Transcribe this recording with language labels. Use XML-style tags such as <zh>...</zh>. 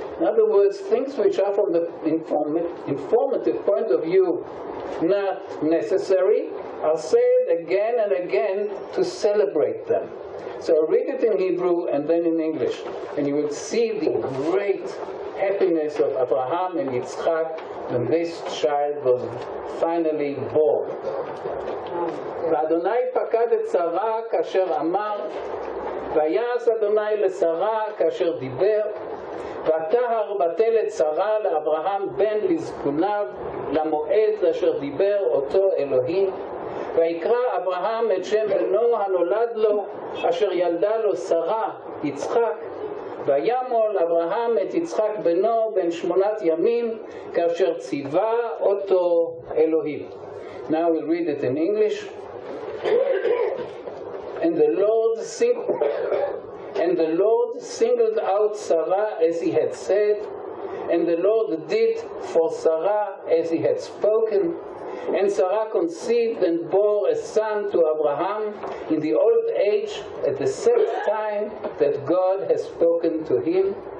<en>In other words, things which are from the informative point of view not necessary are said again and again to celebrate them. So read it in Hebrew and then in English, and you will see the great happiness of Abraham and Yitzchak when this child was finally born.</en> <he>ואדוני פקד את שרה כאשר אמר, ויעש אדוני לשרה כאשר דיבר, ותהר בתלת שרה לאברהם בן לזקוניו למועד אשר דיבר אותו אלוהים. ויקרא אברהם את שם בנו הנולד לו, אשר ילדה לו שרה, יצחק. וימול אברהם את יצחק בנו בן 8 ימים, כאשר ציווה אותו אלוהים.</he> <en>Now we'll read it in English. And the Lord singled out Sarah as he had said, and the Lord did for Sarah as he had spoken. And Sarah conceived and bore a son to Abraham in the old age at the set time that God has spoken to him.</en>